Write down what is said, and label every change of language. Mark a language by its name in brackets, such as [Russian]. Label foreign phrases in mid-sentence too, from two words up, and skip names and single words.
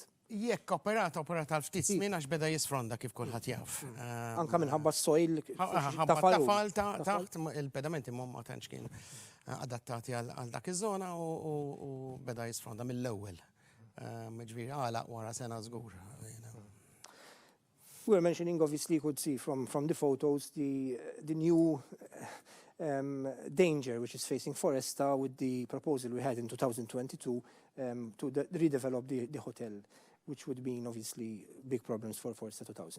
[Maltese] Jekk operata għal ftit żmien għax beda jisfronda kif kulħadd jaf. Anka minħabba s-sojl tafal taħt il-pedamenti ma tantx kienu adattati għal dak iż-żona u beda jisfronda mill-ewwel. Ġifieri għalaq wara sena żgur. [English] We were mentioning, obviously, you could see from the photos the new danger which is facing Foresta with the proposal we had in 2022 to redevelop the hotel, which would mean obviously big problems for Foresta 2000.